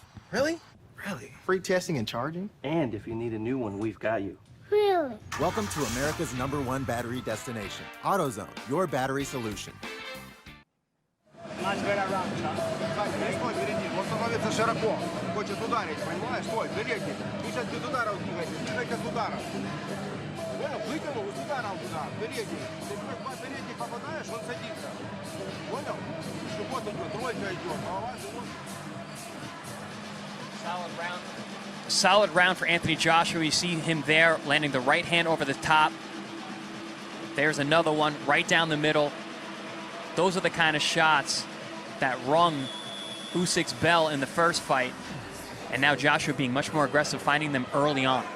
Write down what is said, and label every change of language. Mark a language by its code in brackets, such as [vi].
[en] Really? Really? Free testing and charging? And if you need a new one, we've got you. Really? Welcome to America's #1 battery destination. AutoZone, your battery solution. Much better round, [ru] Стой, перед он становится широко. Хочет ударить, понимаешь? Стой, передний. Ты сейчас без удара двигайся, двигайся с ударом. Понял? Вытянул, с ударом туда, передний. Ты два передних попадаешь, он садится. Понял? Вот идет, тройка идет, голова, живот. [en] Solid round for Anthony Joshua. You see him there landing the right hand over the top. There's another one right down the middle. Those are the kind of shots that rung Usyk's bell in the first fight. And now Joshua being much more aggressive, finding them early on.